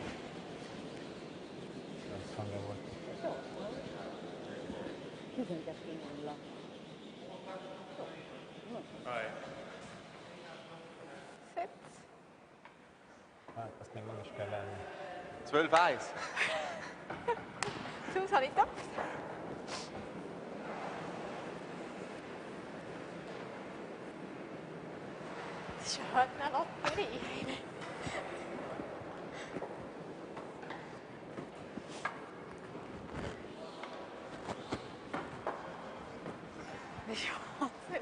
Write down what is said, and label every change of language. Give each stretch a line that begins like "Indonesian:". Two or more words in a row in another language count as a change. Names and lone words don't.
German: Das kann ja wohl. Sitz.
Hungarian: Hát azt még nem is kell venni.
German: 12-1. Sonst habe ich gedacht. Das ist ja heute eine Lotterie. Das ist Wahnsinn.